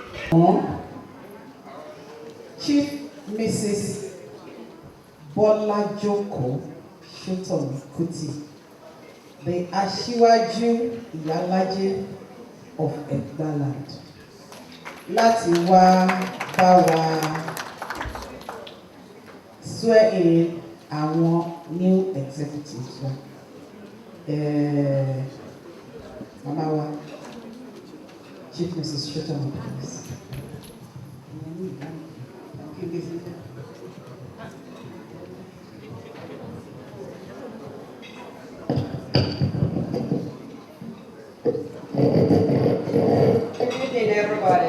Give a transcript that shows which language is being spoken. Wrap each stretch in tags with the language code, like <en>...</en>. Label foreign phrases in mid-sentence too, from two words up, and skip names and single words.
<en>Chief Mrs. Bola Joko Shoton Kuti, the Aṣíwájú Ìyálájé of Egba-land,</en> <yo>láti wá bá wa</yo> <en>swear in</en> <yo>àwọn</yo> <en>new executives.</en> <yo>Mama wa,</yo> <en>Chief Mrs. Shoton, please. Good evening, everybody.</en>